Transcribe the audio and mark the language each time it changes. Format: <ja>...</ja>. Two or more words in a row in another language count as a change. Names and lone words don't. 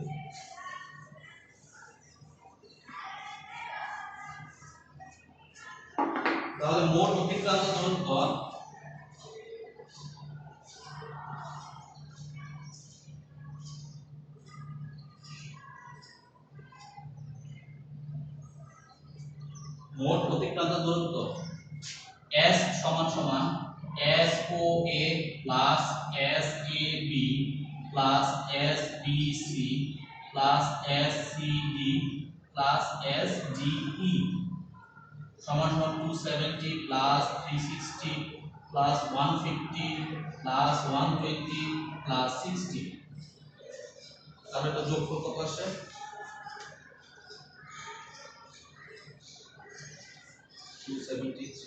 <bn>তাহলে মোট অতিক্রান্ত দূরত্ব মোট অতিক্রান্ত দূরত্ব S সমান</bn> <en>সমান SOA plus SAB plus SBC plus SCD plus SDE</en> <bn>সমান সমান</bn> <en>270 plus 360 plus 150 plus 120 plus 60</en> <bn>তাহলে এটা যোগফল কত আসে</bn> <en>270</en>